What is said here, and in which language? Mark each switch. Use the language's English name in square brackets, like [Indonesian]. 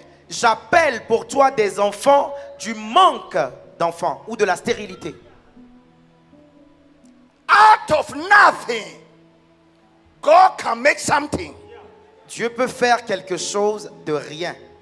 [French] J'appelle pour toi des enfants du manque d'enfants ou de la stérilité. [English] Out of nothing, God can make something. [French] Dieu peut faire quelque chose de rien.